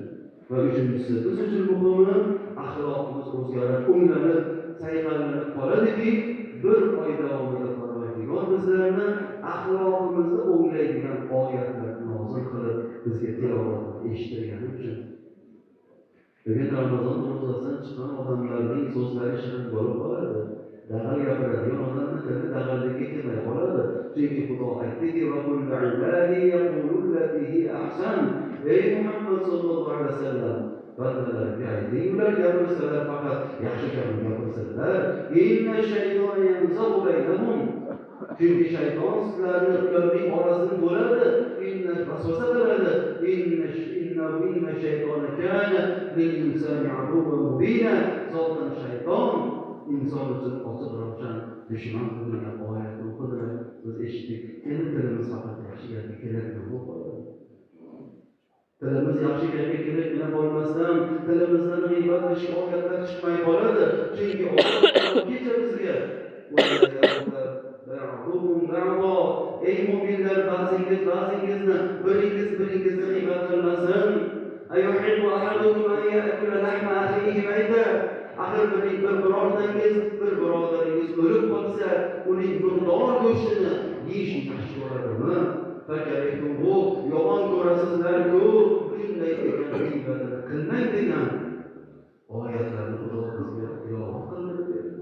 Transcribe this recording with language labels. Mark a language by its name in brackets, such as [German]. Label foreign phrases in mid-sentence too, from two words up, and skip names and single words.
[Uzbek] Va uchinchisi, biz uchun muhimi axloqimiz o'zgarib, o'nglanib, sayqallanib qoladiki, bir oy davomida Parvardigor bizlarni axloqimizni o'nglaydigan oyatlarni nozil qilib, bizga tilovatini eshittirgani uchun. Bugun Ramazon ro'zasidan chiqqan odamlarning so'zlari shirin bo'lib qoladi. Dag'al gapiradigan odamni tili dag'allikka kelmay qoladi. Chunki Xudo aytdiki: [Arabic] "وقل لعبادي يقولوا التي هي أحسن." [Uzbek] Ey Muhammad [Arabic] صلى الله عليه وسلم, [Uzbek] bandalarga ayting, ular gapirsalar faqat yaxshi gapirsalar, [Arabic] إن الشيطان ينزغ بينهم. [Uzbek] Chunki shayton sizlarni ularning orasini bo'ladi, inna vasvasa qiladi. [Arabic] إن الشيطان كان للإنسان عدوا مبينا. [Uzbek] Zotan shayton inson uchun ochiq ravshan dushman bo'lgan oyatni o'qidilar, biz eshitdik. Endi tilimiz faqat yaxshi gapga keladigan bo'ladi. Tilimiz yaxshi gapga keladigan bo'lmasdan tilimizdan g'iybat va shikoyatlar chiqmay qoladi. Chunki Alloh kecha bizga ey mu'minlar, ba'zingizni biringizni g'iybat qilmasin. [Arabic] أيحب أحدكم أن يأكل لحم أخيه ميتا. [Uzbek] Axir birortangiz, bir birodaringiz o'lib qolsa, uning murdor go'shtini yeyish yaxshi ko'radimi? Fakarihtuhu, yomon ko'rasizlar-ku, shunday degan g'iybatini qilmang degan oyatlarni Xudo bizga tilovat qildi.